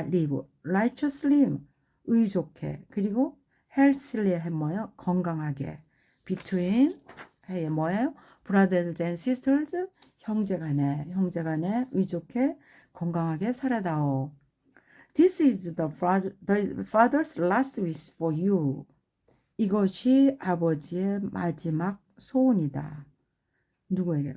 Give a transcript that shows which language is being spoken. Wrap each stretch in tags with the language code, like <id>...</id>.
<en>live righteously</en> <ko>의좋게 그리고 healthily 뭐예요? 건강하게 between 뭐예요?</ko> <en>brothers and sisters,</en> <ko>형제간에 의족해 건강하게 살아다오.</ko> <en>This is the father's last wish for you.</en> <ko>이것이 아버지의 마지막 소원이다. 누구에게?</ko>